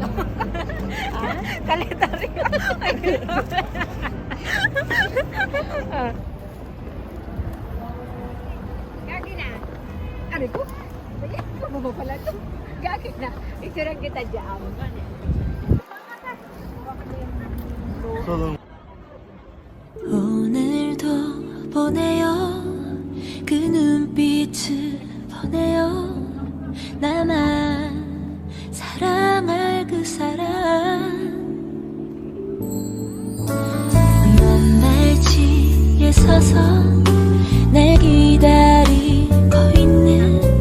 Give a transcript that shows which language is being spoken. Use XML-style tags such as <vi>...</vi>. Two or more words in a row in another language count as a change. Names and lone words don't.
<tl>Kalendaryo. Gagi na. Ano ko? Bumaba pala ito. Gagi na. Isurang kita dyan.</tl> <ko>오늘도 보내요 그 눈빛을 보내요 나만 사랑할 그 사람 먼발치에 서서 날 기다리고 있는</ko>